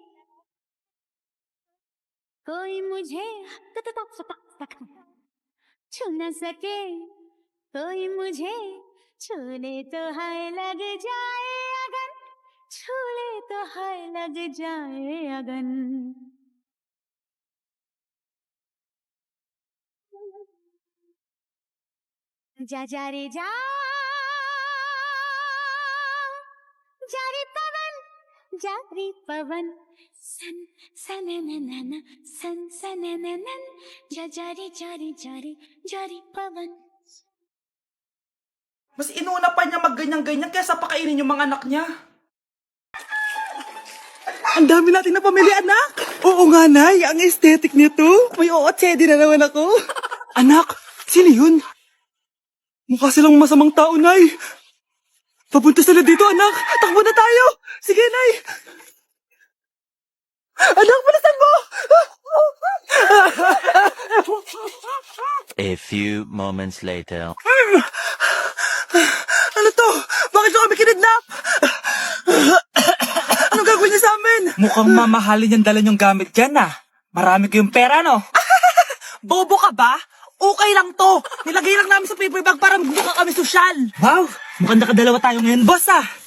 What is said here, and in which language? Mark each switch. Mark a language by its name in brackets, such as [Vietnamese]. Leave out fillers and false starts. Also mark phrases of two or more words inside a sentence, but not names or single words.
[Hindi] कोई मुझे छू न सके कोई मुझे छूने तो है लग जाए अगन छूले तो है लग जाए अगन जा रे जा रे पवन सन सनननन सन सनननन जा रे पवन [Filipino] Mas inuna pa niya magganyan-ganyan kaysa pakainin yung mga anak niya. Ang dami natin na pamilya, anak! Oo nga, Nay. Ang aesthetic nito. May ootsedi na naman ako. Anak, sino yun? Mukha silang masamang tao, Nay. Papunta sila dito, anak. Takbo na tayo. Sige, Nay. Anak, bilisan mo! [English] A few moments later. [Filipino] Ano to? Bakit nyo kami kinidnap? Anong gagawin niya sa amin? Mukhang mamahalin yung dala niyong gamit dyan ah. Marami kayong pera, no? Bobo ka ba? Okay lang to. Nilagay lang namin sa [English] paper bag [Filipino] para mukha kami sosyal. Wow, mukhang nakadalawa tayo ngayon, boss ah.